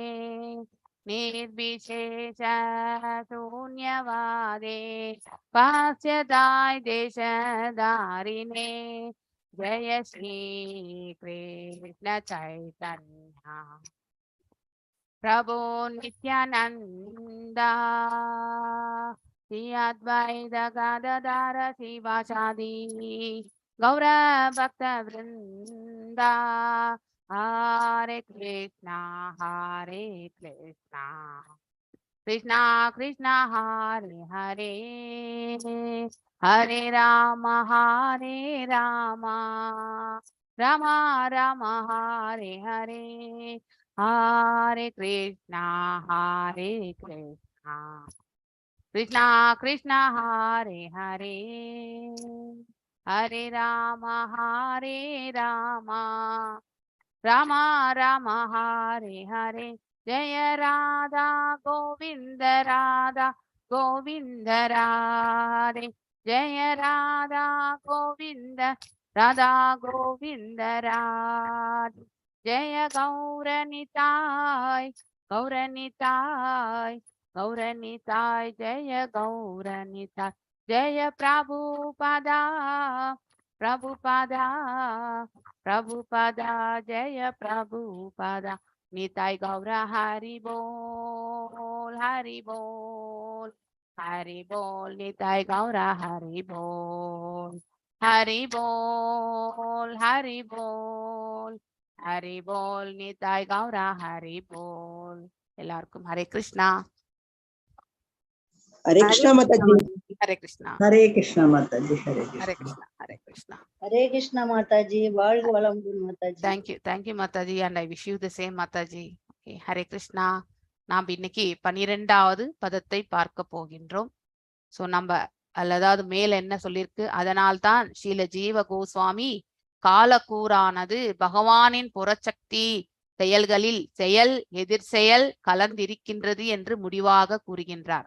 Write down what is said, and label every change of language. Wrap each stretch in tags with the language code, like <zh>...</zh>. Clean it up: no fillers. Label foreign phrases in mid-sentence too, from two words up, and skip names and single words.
<sa>निर्विशेष शून्यवादे पाश्चात्य देशधारिणे जय श्री कृष्ण चैतन्य प्रभु नित्यानंद श्री अद्वैत गदाधर शिवासादि गौर भक्त वृंद हरे कृष्णा कृष्णा कृष्णा हरे हरे हरे राम राम राम हरे हरे हरे कृष्णा कृष्णा कृष्णा हरे हरे हरे राम राम राम हरे हरे जय राधा गोविंद राधे जय राधा गोविंद राधा गोविंद राधे जय गौरनिताय जय गौरनिताय जय प्रभुपादा जय प्रभुपादा निताय गौर हरि बोल निताय गौर हरि बोल निताय गौर हरि बोल எல்லாருக்கும் हरे कृष्णा।</sa> <ta>ஹரே கிருஷ்ணா மாதாஜி. ஹரே கிருஷ்ணா. ஹரே கிருஷ்ணா மாதாஜி. ஹரே ஹரே கிருஷ்ணா. கிருஷ்ணா. ஹரே கிருஷ்ணா. ஹரே கிருஷ்ணா மாதாஜி. வாழ்க வளமுடன் மாதாஜி.</ta> <en>Thank you Mataji, and I wish you the same Mataji.</en> <ta>Okay, ஹரே கிருஷ்ணா. நாம் இன்னைக்கு 12வது பதத்தை பார்க்க போகின்றோம். சோ நம்ம அதுல அதாவது மேல என்ன சொல்லியிருக்கு, அதனால்தான் ஸ்ரீல ஜீவ கோஸ்வாமி காலக்கூறானது பகவானின் புறச்சக்தி செயல்களில் செயல் எதிர் செயல் கலந்திருக்கின்றது என்று முடிவாக கூறுகின்றார்.</ta>